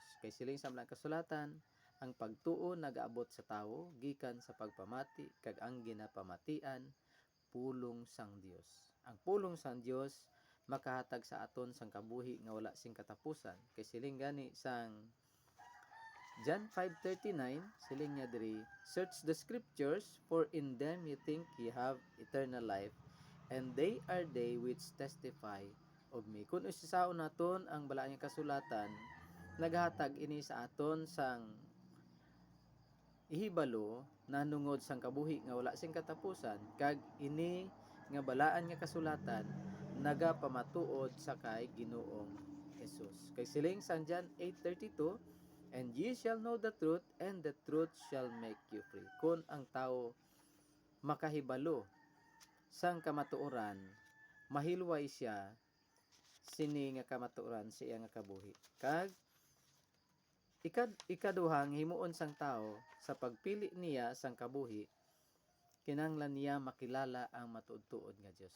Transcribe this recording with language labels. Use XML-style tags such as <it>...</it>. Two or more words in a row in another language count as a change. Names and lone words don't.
<hil>Kay siling sa mga kasulatan, ang pagtuo nagaabot sa tawo gikan sa pagpamati kag ang ginapamatian pulong sang Dios. Ang pulong sang Dios makahatag sa aton sang kabuhi nga wala sing katapusan. Kay siling gani sang John 5:39, siling niya diri,</hil> <en>search the scriptures, for in them you think ye have eternal life, and they are they which testify of me.</en> <hil>Kung isasaon naton ang balaang kasulatan, naghatag ini sa aton sang ihibalo nanungod sang kabuhi nga wala sing katapusan, kag ini nga balaan nga kasulatan nagapamatuod sa kay Ginoong Jesus. Kay siling sang</hil> <en>John 8:32, and ye shall know the truth, and the truth shall make you free.</en> <hil>Kung ang tao makahibalo sang kamatuoran, mahilway siya sini nga kamatuoran sa iya nga kabuhi. Kag ikaduhang himuon sang tao sa pagpili niya sang kabuhi, kinahanglan niya makilala ang matuod-tuod nga Dios.</hil>